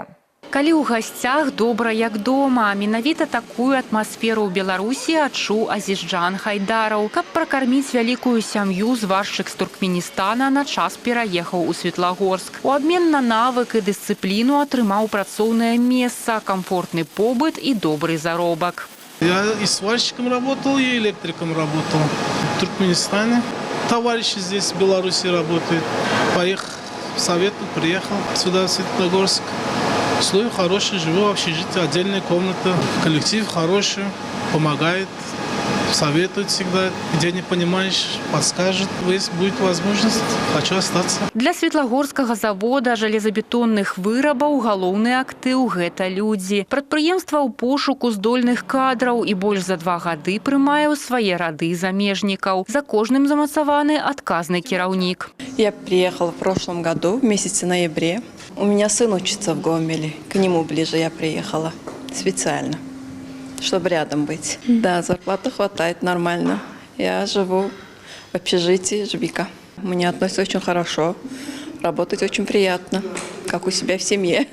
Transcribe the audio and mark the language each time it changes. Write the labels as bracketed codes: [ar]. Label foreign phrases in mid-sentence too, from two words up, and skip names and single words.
[be] Калі ў гасцях добра як дома, менавіта такую атмасферу ў Беларусі адчуў Азізджан Хайдараў. Каб пракарміць вялікую сям'ю, зваршчык з Туркменістана на час пераехаў у Светлагорск. У абмен на навык і дысцыпліну атрымаў працоўнае месца, комфортны побыт і добрый заробак. [ru] Я и сварщиком работал, и электриком работал в Туркменистане. Товарищи здесь в Беларуси работают. Поехал в Совету, приехал сюда, в Светлогорск. Условия хорошие, живу в общежитии, отдельная комната, коллектив хороший, помогает, советует всегда, где не понимаешь, подскажет. Если будет возможность, хочу остаться. [be] Для Светлагорскага завода жалезабетонных вырабаў галоўны актыў – гэта людзі. Прадпрыемства ў пошуку здольных кадраў і больш за 2 гады прымае ў свае рады замежнікаў. За кожным замацаваны адказны кіраўнік. [ru] Я приехала в прошлом году, в месяце ноябре. У меня сын учится в Гомеле. К нему ближе я приехала специально, чтобы рядом быть. Да, зарплаты хватает нормально. Я живу в общежитии Жбика. Мне относятся очень хорошо. Работать очень приятно, как у себя в семье.